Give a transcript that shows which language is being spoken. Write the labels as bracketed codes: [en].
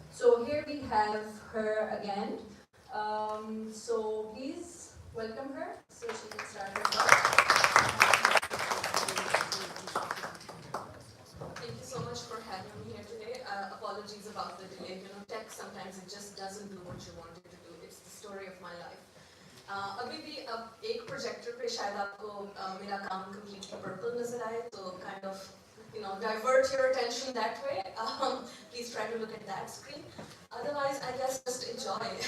[en] So here we have her again. So please welcome her so she can start her talk. Thank you so much for having me here today. Apologies about the delay. Tech sometimes it just doesn't do what you want it to do. It's the story of my life. [hi] अभी भी एक projector पे शायद आपको मेरा काम [en] completely purple [hi] नजर आए, तो [en] kind of divert your attention that way. Please try to look at that screen. Otherwise, I guess just enjoy.